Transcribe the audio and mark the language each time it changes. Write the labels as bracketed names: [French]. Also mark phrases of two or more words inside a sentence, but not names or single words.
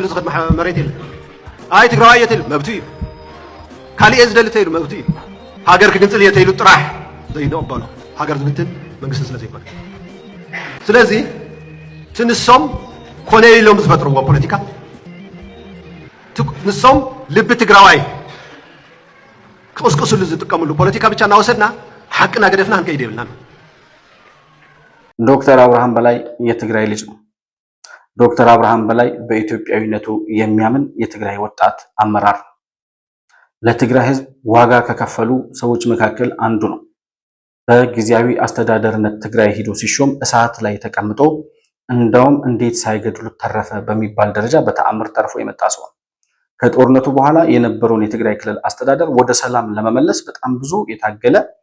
[Tigrinya] ዝኸድ መሬት የለን። ኣይ ትግራዋይ እየት የሉ መብቱ እዩ። ካሊእ ዝደሊ ተይሉ መብቱ እዩ። ሃገር ክግንፅል እየ ተይሉ ጥራሕ ዘይንቕበሎ ሃገር ዝብትን መንግስቲ ስለ ዘይኮነ ስለዚ እቲ ንሶም ኮነ ኢሎም ዝፈጥርዎ ፖለቲካ ንሶም ልቢ ትግራዋይ ክቕስቅስሉ ዝጥቀምሉ ፖለቲካ ብቻ እናወሰድና ሐቅና ገደፍና እንከይድ ይብልናል። [Amharic] ዶክተር አብርሃም በላይ የትግራይ ልጅ ነው። ዶክተር አብርሃም በላይ በኢትዮጵያዊነቱ የሚያምን የትግራይ ወጣት አመራር ነው። ለትግራይ ህዝብ ዋጋ ከከፈሉ ሰዎች መካከል አንዱ ነው። በጊዜያዊ አስተዳደርነት ትግራይ ሂዶ ሲሾም እሳት ላይ ተቀምጦ እንደውም እንዴት ሳይገድሉት ተረፈ በሚባል ደረጃ በተአምር ተርፎ የመጣ ሰው ነው። ከጦርነቱ በኋላ የነበረውን የትግራይ ክልል አስተዳደር ወደ ሰላም ለመመለስ በጣም ብዙ የታገለ